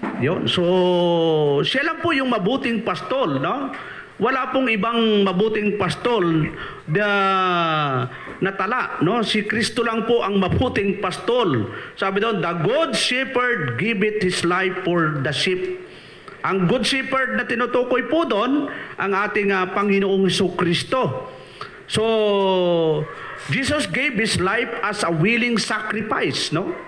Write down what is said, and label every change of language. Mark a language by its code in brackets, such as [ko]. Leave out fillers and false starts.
[tl] Yun. So, siya lang po yung mabuting pastol, no? Wala pong ibang mabuting pastol na tala, no? Si Kristo lang po ang mabuting pastol. Sabi doon, [en] the good shepherd giveth his life for the sheep. [tl] Ang good shepherd na tinutukoy po doon, ang ating Panginoong Kristo. [en] So, Jesus gave His life as a willing sacrifice, no?